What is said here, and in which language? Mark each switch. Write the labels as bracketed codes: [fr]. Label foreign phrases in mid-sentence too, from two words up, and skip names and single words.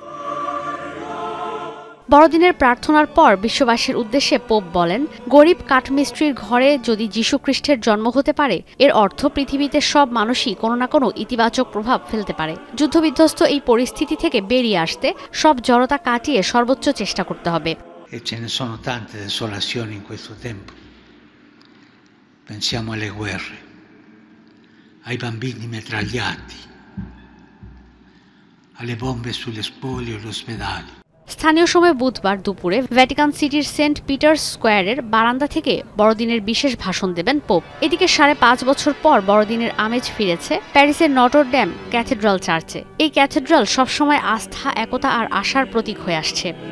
[bn] বড়দিনের প্রার্থনার পর বিশ্ববাসীর উদ্দেশ্যে পোপ বলেন, গরিব কাঠমিস্ত্রির ঘরে যদি যীশু খ্রিস্টের জন্ম হতে পারে, এর অর্থ পৃথিবীতে সব মানুষই কোনো না কোনো ইতিবাচক প্রভাব ফেলতে পারে। যুদ্ধবিধ্বস্ত এই পরিস্থিতি থেকে বেরিয়ে আসতে সব জড়তা কাটিয়ে সর্বোচ্চ চেষ্টা করতে হবে। [it] Ce ne sono tante desolazioni in questo tempo. Pensiamo alle guerre, ai bambini mitragliati, alle bombe sulle spoglie e agli ospedali. [bn] স্থানীয় সময় বুধবার দুপুরে ভ্যাটিকান সিটির সেন্ট পিটার্স স্কোয়ারের বারান্দা থেকে বড়দিনের বিশেষ ভাষণ দেবেন পোপ। এদিকে ৫.৫ বছর পর বড়দিনের আমেজ ফিরেছে প্যারিসের নটর ডেম ক্যাথেড্রাল চার্চে। এই ক্যাথেড্রাল সবসময় আস্থা, একতা আর আশার প্রতীক হয়ে আসছে।